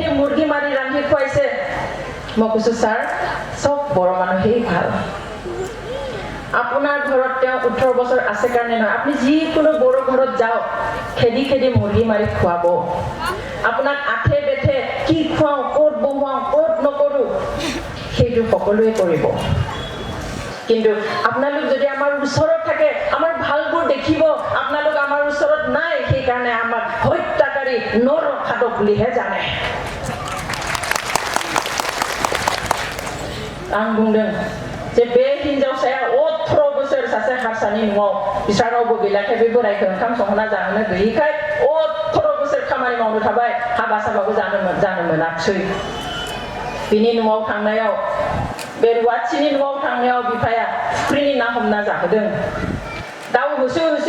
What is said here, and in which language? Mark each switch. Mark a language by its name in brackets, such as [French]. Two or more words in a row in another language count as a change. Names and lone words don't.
[Assamese] মুৰ্গী মাৰি ৰান্ধি খুৱাইছে মই কৈছো স্যাৰ সব বড় মানুহেই ভাল আপোনাৰ ঘৰত তেওঁ 18 বছৰ আছে কাৰণে নহয় আপুনি যিকোনো বড় ঘৰত যাওক খেদি খেদি মুৰ্গী মাৰি খুৱাব আপোনাক আঠে বেঠে কি খুৱাও ক'ত বহুৱাও ক'ত নকৰো সেইটো সকলোৱে কৰিব কিন্তু আপোনালোক যদি আমাৰ ওচৰত থাকে আমাৰ ভালবোৰ দেখিব আপোনালোক আমাৰ ওচৰত নাই সেই কাৰণে আমাক হত্যাকাৰী নৰখাদক বুলিহে জানে [Bodo] आं बुंदों जे बे हिनजावसाया 18 बोसोर सासे हारसानि न'आव बिसारावबो गैलाखाय बे बोरायखौ ओंखाम संहोना जाहोनो गैयिखाय 18 बोसोर खामानि मावनो थाबाय हाबा साबाबो जानो मोनाखसै बिनि न'आव थांनायाव बे रुवाथिनि न'आव थांनायाव बिफाया फुख्रिनि ना हमना जाहोदों दाउ होसो होसो